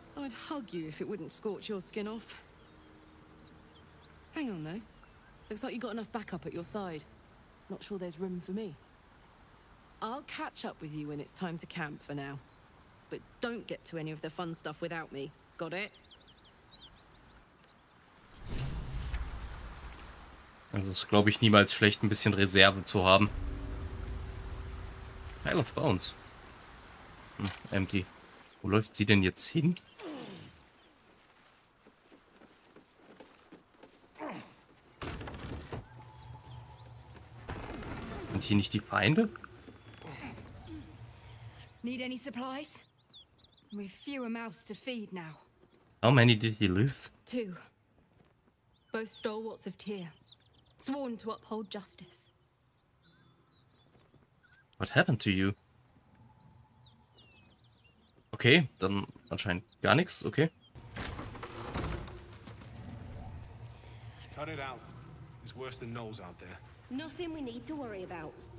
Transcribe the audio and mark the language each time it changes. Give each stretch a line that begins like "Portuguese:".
English: I'd hug you if it wouldn't scorch your skin off. Hang on though. Looks like you got enough backup at your side. Not sure there's room for me. I'll catch up with you when it's time to camp for now. But don't get to any of the fun stuff without me. Got it?
German: Also ist, glaube ich, niemals schlecht, ein bisschen Reserve zu haben. Pile of Bones. Empty. Wo läuft sie denn jetzt hin? Sind hier nicht die Feinde?
English: Need any supplies? We've fewer mouths to feed now. How many did he lose? 2. Both stalwarts of Tyr. Sworn to uphold justice. What happened to you?
German: Okay, dann anscheinend gar nichts, okay.
English: Cut it out. It's worse than Knowles out there. Nothing we need to worry about.